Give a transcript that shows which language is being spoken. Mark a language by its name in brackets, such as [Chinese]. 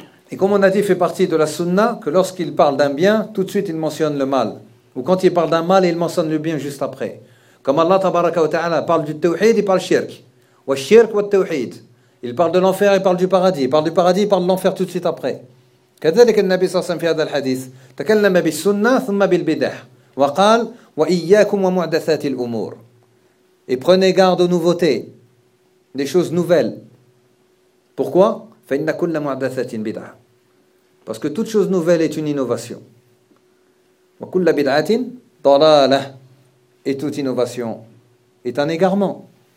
[French] Et comme on a dit, fait partie de la sunna que lorsqu'il parle d'un bien, tout de suite il mentionne le mal. Ou quand il parle d'un mal, il mentionne le bien juste après. Comme Allah tabaraka wa ta'ala parle du tawhid, il parle shirk. Wa shirk wa tawhid. Il parle de l'enfer, il parle du paradis. Il parle du paradis, il parle de l'enfer tout de suite après. [Arabic] كذلك النبي صلى الله عليه وسلم في هذا الحديث تكلم بالسنة ثم بالبدع وقال وإياكم ومعدثات الأمور. [French] Et prenez garde aux nouveautés, des choses nouvelles. Pourquoi? [Arabic] فإن كل معدثة بدعة. [French] Parce que toute chose nouvelle est une innovation. [Arabic] وكل بدعة ضلالة. [French] Et toute innovation est un égarement.